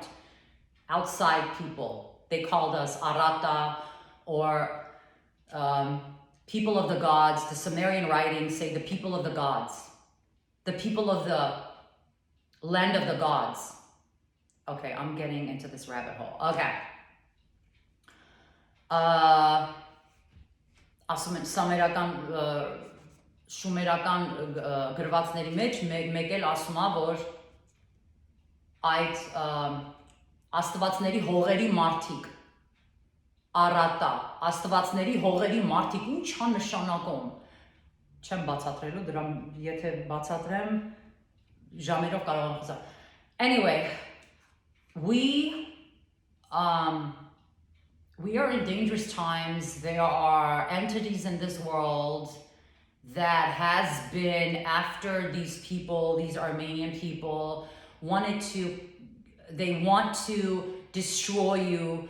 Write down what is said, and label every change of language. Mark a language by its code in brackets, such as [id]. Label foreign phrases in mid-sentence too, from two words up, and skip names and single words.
[en] Outside people, they called us Arata or people of the gods. The Sumerian writings say the people of the gods. The people of the land of the gods. Okay, I'm getting into this rabbit hole. [hy] Okay. Ասում են սամերական շումերական գրվածների մեջ մեկ էլ ասում է, որ այդ աստվածների հողերի մարդիկ Արատա, աստվածների հողերի մարդիկ ինչ է նշանակում։ Չեմ բացատրելու, դրա եթե բացատրեմ ժամերով կարող եմ խոսալ։ [en] Anyway, we are in dangerous times. There are entities in this world that has been after these people, these Armenian people, they want to destroy you.